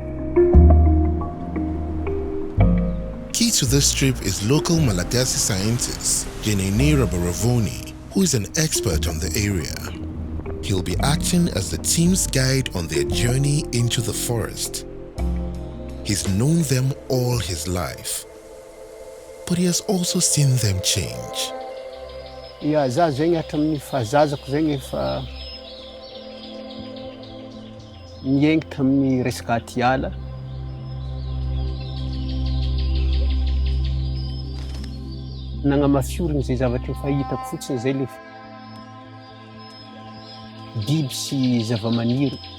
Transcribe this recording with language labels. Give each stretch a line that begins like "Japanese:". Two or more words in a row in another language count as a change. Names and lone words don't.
English: Key to this trip is local Malagasy scientist Jenene Rabaravoni, who is an expert on the area. He'll be acting as the team's guide on their journey into the forest. He's known them all his life, but he has also seen them change. Ja,
Malagasy: za zegny hatramin'ny fahazazako zegny efa miainga tamin'ny resaka atiala. Nagnamafiorina zay zavatra efa hitako fotsiny zay le biby sy zavamaniry.